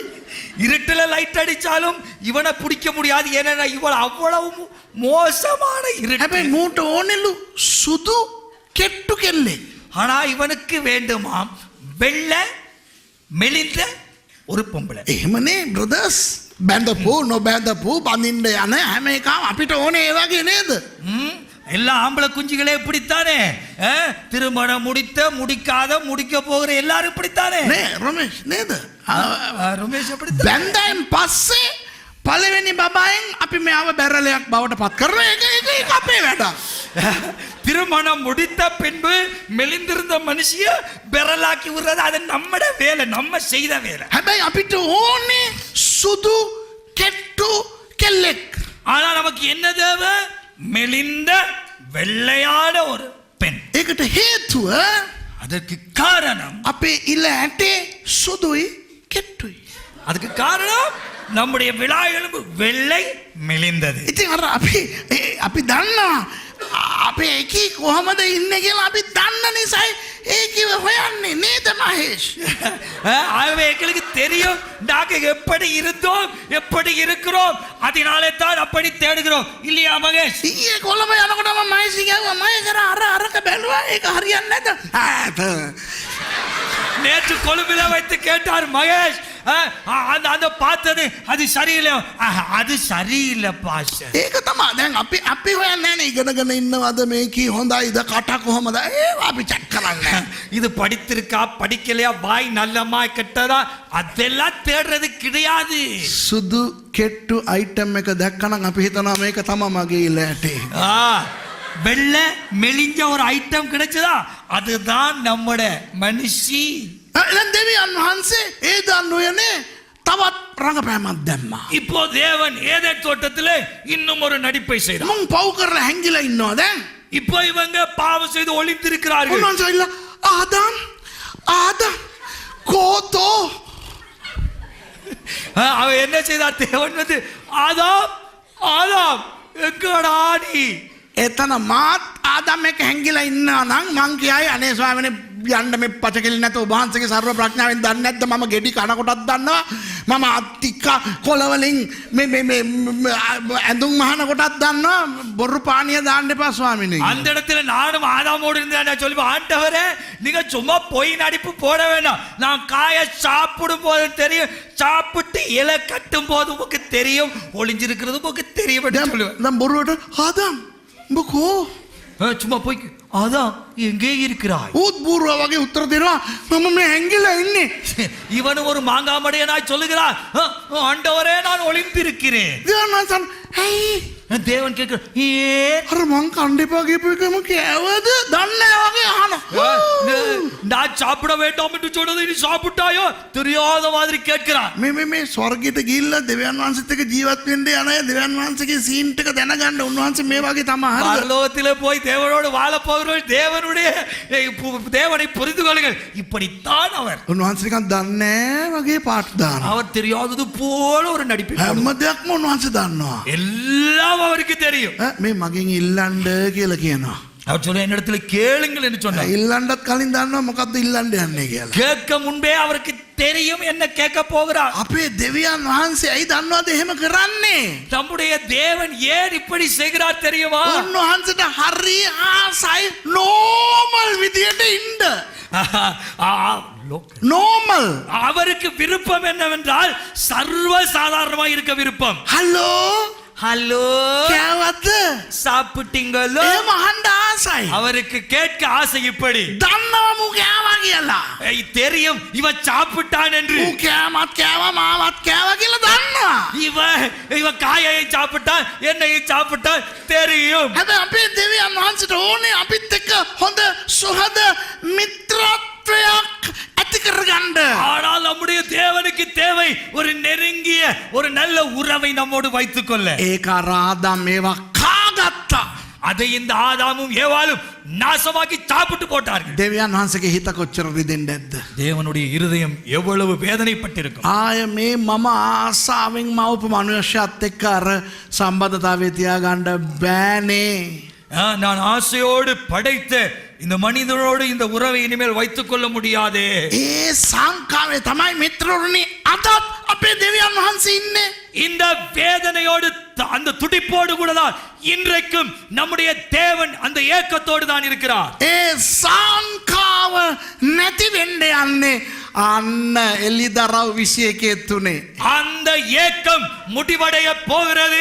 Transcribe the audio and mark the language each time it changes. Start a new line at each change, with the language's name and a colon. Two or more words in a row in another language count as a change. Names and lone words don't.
Tamil: இருட்டுல லைட் அடிச்சாலும் இவனை பிடிக்க முடியாது. ஏன்னா இவன் அவ்வளவு மோசமான இருட்டு.
Sinhala: හැබැයි මූට ඕනෙලු සුදු කෙට්ටු කෙල්ලෙක්.
Tamil: ஆனா இவனுக்கு வேண்டுமாம் வெள்ளை மெலிந்த ஒரு பொம்பளை.
Sinhala: එහෙමනේ බ්‍රදර්ස්. බැඳපු නොබැඳපු බඳින්න යන හැම එකම අපිට ඕනේ ඒ වගේ නේද?
Tamil: எல்லா ஆம்பளை குஞ்சுகளே இப்படித்தானே. திருமணம் முடித்த முடிக்காத முடிக்க போகிற எல்லாரும் இப்படித்தானே.
Sinhala: නේ රමේෂ් නේද?
Tamil: ரமேஷ் எப்படி
Sinhala: බැඳයින් පස්සේ පළවෙනි බබායෙන් අපි මෙයාව බැරලයක් බවට පත් කරන එක අපේ වැඩ.
Tamil: திருமணம் முடித்த பின்பு மெலிந்திருந்த மனுஷிய பெறலாக்கி விடுறது அது நம்மட வேலை, நம்ம செய்த வேலை.
Sinhala: හැබැයි අපිට ඕනේ සුදු කෙට්ටු කෙල්ලෙක්.
Tamil: ஆனா நமக்கு என்ன தேவை? மெலிந்த வெள்ளையான ஒரு பெண்.
Sinhala: ඒකට හේතුව
Tamil: அதற்கு காரணம்
Sinhala: අපේ ඉල ඇටේ සුදුයි කෙට්ටුයි.
Tamil: அதுக்கு காரணம் நம்முடைய விழா எலும்பு வெள்ளை மெலிந்தது.
Sinhala: ඉතින් අර අපි දන්නවා අපේ එකී කොහමද ඉන්නේ කියලා අපි දන්න නිසායි ඒකිව හොයන්නේ නේද මහේෂ්?
Tamil: ஆகவே எங்களுக்கு தெரியும் நாங்க எப்படி இருந்தோம் எப்படி இருக்கிறோம், அதனாலே தான் அப்படி தேடுகிறோம். இல்லையா மகேஷ்?
Sinhala: ඊයේ කොළඹ යනකොට මම මහේෂ් ගියා මහේෂ් අරක බැලුවා ඒක හරියන්නේ නැද්ද?
Tamil: நேற்று கொழும்பில வைத்து கேட்டார் மகேஷ், அந்த பார்த்தது அது சரியில்லை. அது சரியில்லை பாஷ.
Sinhala: ඒක තමයි දැන් අපි හොයන්නේ නැහැ ඉගෙනගෙන ඉන්නවද මේකී හොඳයිද කට කොහමද ඒව අපි චෙක් කරන්නේ.
Tamil: இது படித்திருக்கா படிக்கலையா வாய் நல்லமா கெட்டதா அதெல்லாம் தேடுறது கிடையாது.
Sinhala: සුදු කෙට්ටු අයිටම් එක දැක්කනම් අපි හිතනවා මේක තමයි මගේ ඉල ඇටේ.
Tamil: வெள்ளை மெலிஞ்ச ஒரு ஐட்டம் கிடைச்சதா அதுதான் நம்மட மனுஷி.
Sinhala: දැන් දෙවියන් වහන්සේ ඒ දන්නුයනේ තවත් රංගපෑමක් දැම්මා.
Tamil: இப்போ தேவன் ஏதேன் தோட்டத்திலே இன்னும் ஒரு நடிப்பை செய்தார்.
Sinhala: මුන් පව් කරලා හැංගිලා ඉන්නවා දැන්.
Tamil: இப்போ இவங்க பாவம் செய்து ஒளிந்திருக்கிறார்கள்.
Sinhala: උන්වහන්සේ ඉල්ල ආදම් කෝතෝ
Tamil: அவன் என்ன செய்தார்? தேவன் வந்து ஆதாம் ஆதாம் எங்கடா நீ?
Sinhala: එතන මාත් ආදම් එක හැංගිලා ඉන්නවා නම් මං කියයි අනේ ස්වාමීනි යන්න මේ පචකෙලි නැත ඔබ වහන්සේගේ සර්ව ප්‍රඥාවෙන් දන්නේ නැද්ද මම ගෙඩි කන කොටක් දන්නවා මම අත්තික කොළවලින් මේ ඇඳුම් මහන කොටක් දන්නවා බොරු පානිය දාන්න එපා ස්වාමීනි.
Tamil: அந்த இடத்துல நானும் ஆதாமோடு இருந்தேன் சொல்லி ஆண்டவரே நீங்க சும்மா பொய் நடிப்பு போட வேண்டாம். நான் காய சாப்பிடும் போது தெரியும், சாப்பிட்டு இலை கட்டும் போது உங்களுக்கு தெரியும், ஒளிஞ்சிருக்கிறது உங்களுக்கு தெரியும் சொல்லுவேன்.
Sinhala: දැන් බොරුවට ආදම් උඹ කෝ
Tamil: சும்மா போய் அதான் எங்கே இருக்கிறாய்?
Sinhala: ඌත් බූරුවා වගේ උත්තර දෙනවා මම මේ හැංගිලා ඉන්නේ.
Tamil: இவனு ஒரு மாங்காமடையனாய் சொல்லுகிறான், ஆண்டவரே நான் ஒளிந்திருக்கிறேன்.
Sinhala: දෙවන්නසන් ඇයි
Tamil: தேவன் கேட்கிற ஏன்
Sinhala: අර මං කණ්ඩ එපා කියපු එකම කෑවද දන්නේ වගේ අහනවා.
Tamil: நான் சாப்பிட வேண்டாம் என்று சொன்னதை நீ சாப்பிட்டாயோ தெரியாத மாதிரி கேட்கிறான்.
Sinhala: මේ ස්වර්ගයට ගිහිල්ලා දෙවියන් වහන්සේත් එක්ක ජීවත් වෙන්න යන අය දෙවියන් වහන්සේගේ සීන් එක දැනගන්න උන්වහන්සේ මේ වගේ තමයි හරිද?
Tamil: பரலோகத்திலே போய் தேவனோடு வாழ போகிறவர்கள் தேவனுடைய தேவனை புரிந்து கொள்ளுங்கள். இப்படித்தான் அவர்
Sinhala: උන්වහන්සේ නිකන් දන්නේ වගේ පාට දානවා.
Tamil: அவர் தெரியாதது போல ஒரு நடிப்பு.
Sinhala: හැම දෙයක්ම උන්වහන්සේ දන්නවා.
Tamil: எல்லாம் அவருக்கு தெரியும்.
Sinhala: මේ මගෙන් ඉල්ලන්න කියලා කියනවා.
Tamil: அவர் சொல்ல என்னிடத்துல கேளுங்கள் என்று சொன்னார்.
Sinhala: ඉල්ලන්නත් කලින් දන්නවා මොකද්ද ඉල්ලන්න යන්නේ කියලා.
Tamil: கேட்க முன்பே அவருக்கு தெரியும் என்ன கேட்க போகிறார்.
Sinhala: අපේ දෙවියන් වහන්සේ ඇයි දන්නවද එහෙම කරන්නේ?
Tamil: நம்முடைய தேவன் ஏன் இப்படி செய்கிறார் தெரியுமா?
Sinhala: උන්වහන්සේට හරි ආසයි normal විදියට ඉන්න. normal.
Tamil: அவருக்கு விருப்பம் என்னவென்றால் சர்வ சாதாரணமாக இருக்க விருப்பம்.
Sinhala: හලෝ
Tamil: ஹலோ
Sinhala: කෑවද?
Tamil: சாப்பிட்டீங்களோ?
Sinhala: එහෙම අහන්න ආසයි.
Tamil: அவருக்கு கேட்க ஆசை இப்படி.
Sinhala: දන්නවා මු කෑවා කියලා.
Tamil: தெரியும் இவன் சாப்பிட்டான் என்று.
Sinhala: ඌ කෑමත් කෑවා මාවත් කෑවා කියලා දන්නවා.
Tamil: இவன் காயை சாப்பிட்டான் என்னையும் சாப்பிட்டான் தெரியும்.
Sinhala: හැබැයි අපේ දෙවියන් වහන්සේට ඕනේ අපිත් එක්ක හොඳ සුහද මිත්‍රත්වයක් ඇති කරගන්න.
Tamil: ஆனால் நம்முடைய தேவனுக்கு தேவை ஒரு நெருங்கிய ஒரு நல்ல உறவை நம்மோடு வைத்துக் கொள்ள.
Sinhala: ඒක ආදාම් මේවා කාගත්තා.
Tamil: அதை இந்த ஆதாமும் ஏவாளும் நாசமாக்கி சாப்பிட்டு போட்டார்கள்.
Sinhala: දෙවියන් වහන්සේගේ හිත කොච්චර රිදෙන්නේ නැද්ද?
Tamil: தேவனுடைய இருதயம் எவ்வளவு வேதனைப்பட்டிருக்கும்.
Sinhala: ආය මේ මම ආසාවෙන් මවපු මනුෂ්‍යයත් එක්ක අර සම්බන්ධතාවය තියාගන්න බෑනේ.
Tamil: நான் ஆசையோடு படைத்த இந்த மனிதனோடு இந்த உறவை இனிமேல் வைத்துக் கொள்ள முடியாதே.
Sinhala: ඒ සංකාවේ තමයි මිත්‍රරුනි අදත් අපේ දෙවියන් වහන්සේ ඉන්නේ.
Tamil: இந்த வேதனையோடு அந்த துடிப்போடு கூட தான் இன்றைக்கும் நம்முடைய தேவன் அந்த ஏக்கத்தோடு தான் இருக்கிறார்.
Sinhala: ඒ සංකාව නැති වෙන්න යන්නේ අන්න එලිදරව් 21
Tamil: அந்த ஏக்கம் முடிவடைய போகிறது.